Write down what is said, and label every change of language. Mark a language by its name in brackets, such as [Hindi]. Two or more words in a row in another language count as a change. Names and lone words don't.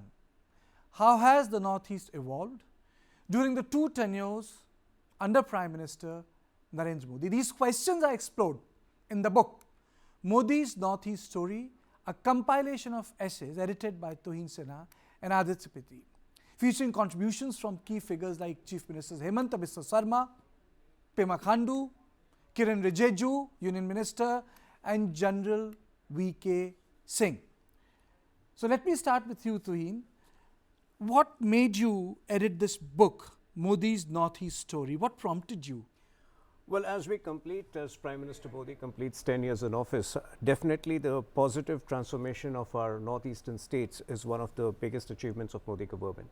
[English] How has the Northeast evolved during the 2 tenures under Prime Minister Narendra Modi? These questions are explored in the book Modi's Northeast Story, a compilation of essays edited by Tuhin, Sinha and Aditya Pittie, featuring contributions from key figures like Chief Ministers Himanta, Biswa, Sarma, Pema Khandu, Kiren, Rijju, Union Minister, and General V.K. Singh. So let me start with you, Tuhin. What made you edit this book, Modi's Northeast Story? What prompted you? Well, as Prime Minister Modi completes 10 years in office, definitely the positive transformation of our northeastern states is one of the biggest achievements of Modi government.